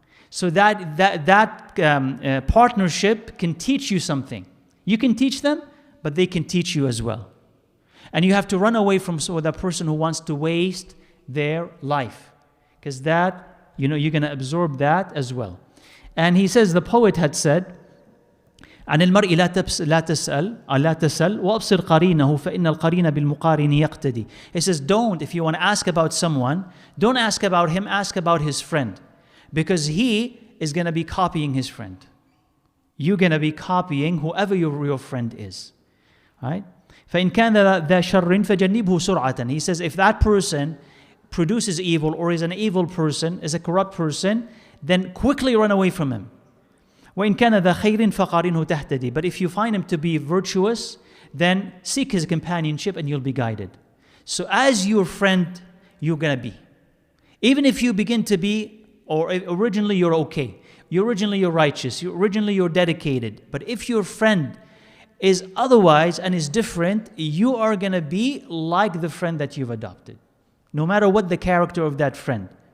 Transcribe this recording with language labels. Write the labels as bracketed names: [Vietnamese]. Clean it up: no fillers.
[English] So that partnership can teach you something. You can teach them, but they can teach you as well. And you have to run away from that person who wants to waste their life, because that, you're going to absorb that as well. And he says, the poet had said, [Arabic] عن المرء لا تسأل وأبصر قرينه فإن القرين بالمقارن يقتدي. [English] He says, if you want to ask about someone, don't ask about him, ask about his friend. Because he is going to be copying his friend. You're going to be copying whoever your friend is. Right? [Arabic] فإن كان ذا شر فجنبه سرعة. [English] He says, if that person produces evil or is an evil person, is a corrupt person, then quickly run away from him. [Arabic] وإن كان ذا خير فقارنه تهتدي. [English] But if you find him to be virtuous, then seek his companionship and you'll be guided. So as your friend, you're going to be. Even if you begin to be, or originally you're okay, originally you're righteous, originally you're dedicated, but if your friend is otherwise and is different, you are going to be like the friend that you've adopted, no matter what the character of that friend.